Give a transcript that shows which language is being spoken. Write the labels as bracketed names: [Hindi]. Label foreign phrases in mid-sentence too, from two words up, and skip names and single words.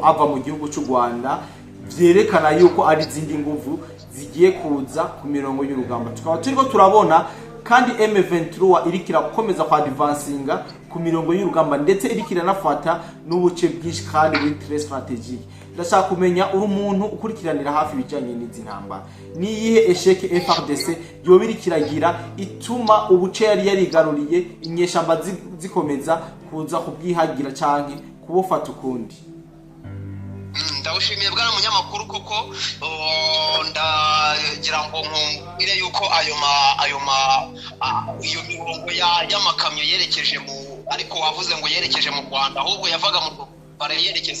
[Rundi] ava mu gihugu cy'u Rwanda vyerekana yuko ari zindi nguvu zigiye kuza ku mirongo y'urugamba tukaba turiko turabona kandi M23 irikira gukomeza kwa advancinga ku mirongo y'urugamba ndetse irikira nafata n'ubuce bwinshi kandi buri [French] très strategique [Rundi] ndashaka kumenya uri umuntu ukurikiranira hafi bijanye n'izi ntambara niyihe esheke FARDC yobirikiragira ituma ubuce yari yarigaruriye inyeshamba zikomeza kuza kubwihagira canke kubufata ukundi [Kinyarwanda] ndawushimiye bwana munyamakuru kuko ndagira ngo nkumbire yuko iyo mirongo y'amakamyo yerekeje ariko wavuze ngo yerekeje mu Rwanda ahubwo yavaga mu Rwanda yerekeza